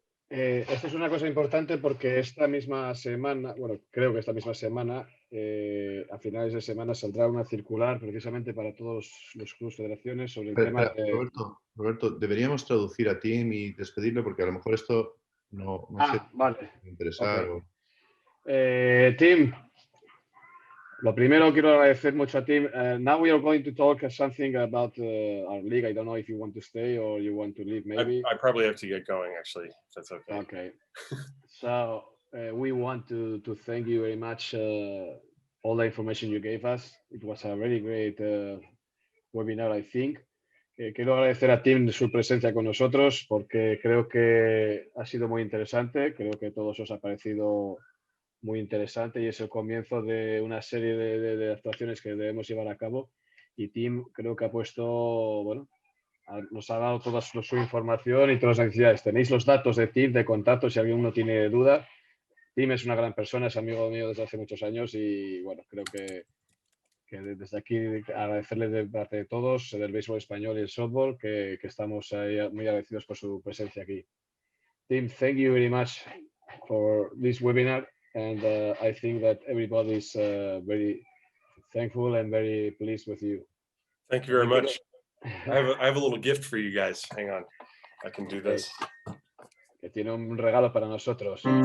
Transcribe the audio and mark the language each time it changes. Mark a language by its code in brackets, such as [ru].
[es] Esto es una cosa importante porque esta misma semana, bueno, creo que esta misma semana, a finales de semana saldrá una circular precisamente para todos los clubes, federaciones sobre el tema de... Roberto, deberíamos traducir a Tim y despedirlo porque a lo mejor esto no sé vale. si interesar. [en] Okay. [es] Tim, lo primero quiero agradecer mucho a Tim. [en] Now we are going to talk something about our league. I don't know if you want to stay or you want to leave, maybe. I probably have to get going, actually. If that's okay. Okay. So we want to thank you very much. All the information you gave us. It was a very great webinar, I think. [es] Quiero agradecer a Tim su presencia con nosotros porque creo que ha sido muy interesante. Creo que a todos os ha parecido muy interesante y es el comienzo de una serie de actuaciones que debemos llevar a cabo. Y Tim creo que ha puesto, bueno, nos ha dado toda su información y todas las necesidades. Tenéis los datos de Tim, de contacto, si alguno tiene duda. Tim es una gran persona, es amigo mío desde hace muchos años y, bueno, creo que desde aquí agradecerle de parte de todos, del béisbol español y el softball, que estamos ahí muy agradecidos por su presencia aquí. [en] Tim, thank you very much for this webinar. And I think that everybody is very thankful and very pleased with you. Thank you very much. I have a little gift for you guys. Hang on. I can do this. [es] Que tiene un regalo para nosotros.